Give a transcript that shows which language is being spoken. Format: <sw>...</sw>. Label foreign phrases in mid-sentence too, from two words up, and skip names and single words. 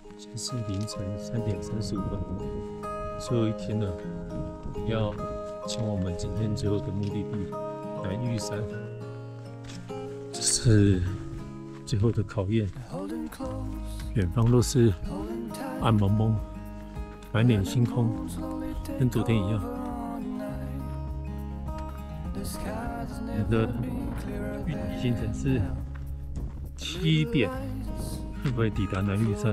<zh>是凌晨3:35，最後一天了，要前往我們今天最後的目的地南玉山，這是最後的考驗。遠方都是暗蒙蒙，滿臉星空，跟昨天一樣。我們的預計行程是7點会不會抵達南玉山？</zh>